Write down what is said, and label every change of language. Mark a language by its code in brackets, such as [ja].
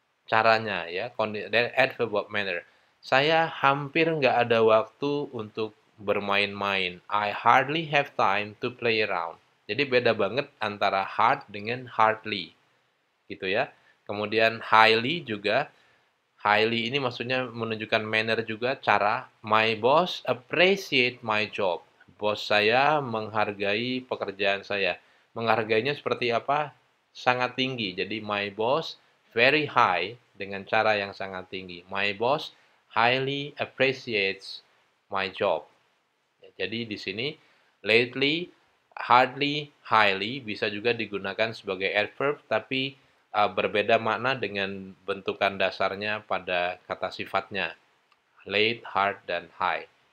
[id] Caranya ya, adverb of manner. Saya hampir nggak ada waktu untuk bermain-main. [en] I hardly have time to play around. [id] Jadi beda banget antara hard dengan hardly, gitu ya. Kemudian highly juga, highly ini maksudnya menunjukkan manner juga, cara. [en] My boss appreciate my job. [id] Bos saya menghargai pekerjaan saya. Menghargainya seperti apa? Sangat tinggi. Jadi [en] my boss very high [id] dengan cara yang sangat tinggi. [en] My boss highly appreciates my job. [id] Jadi di sini lately, hardly, highly bisa juga digunakan sebagai adverb, tapi berbeda makna dengan bentukan dasarnya pada kata sifatnya. Late, hard, dan high.